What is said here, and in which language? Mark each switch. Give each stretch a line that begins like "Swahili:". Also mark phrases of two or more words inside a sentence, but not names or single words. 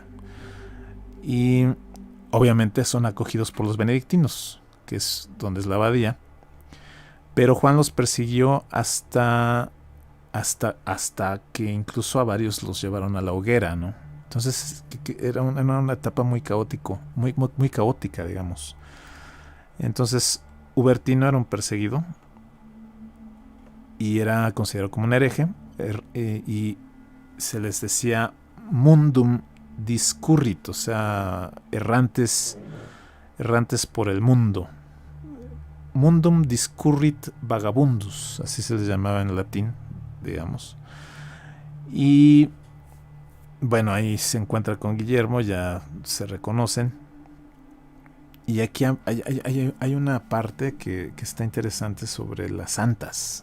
Spanish: Y obviamente son acogidos por los benedictinos, que es donde es la abadía, pero Juan los persiguió hasta que incluso a varios los llevaron a la hoguera, ¿no? Entonces era una etapa muy caótica, digamos. Entonces Ubertino era un perseguido y era considerado como un hereje, y se les decía
Latin: mundum discurrit,
Spanish: o sea, errantes por el mundo.
Latin: Mundum discurrit vagabundus,
Spanish: así se les llamaba en latín, digamos. Y bueno, ahí se encuentra con Guillermo, ya se reconocen. Y aquí hay una parte que está interesante sobre las santas.